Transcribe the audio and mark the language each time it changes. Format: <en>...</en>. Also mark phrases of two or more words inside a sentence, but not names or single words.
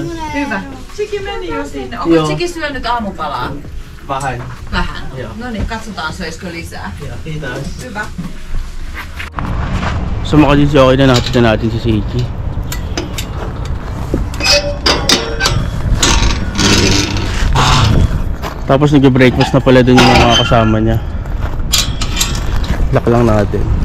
<fi>Hyvä. Tsiki meni jo sinne. Joo. Onko Tsiki syönyt aamupalaa? Vähän. Vähän. Joo. No niin, katsotaan söisikö lisää. Yeah, kiitos. Hyvä.</fi> <tl>So mga GG, okay na natin si Siki. Tapos nag-breakfast na pala dun yung mga kasama niya. Lock lang natin.</tl>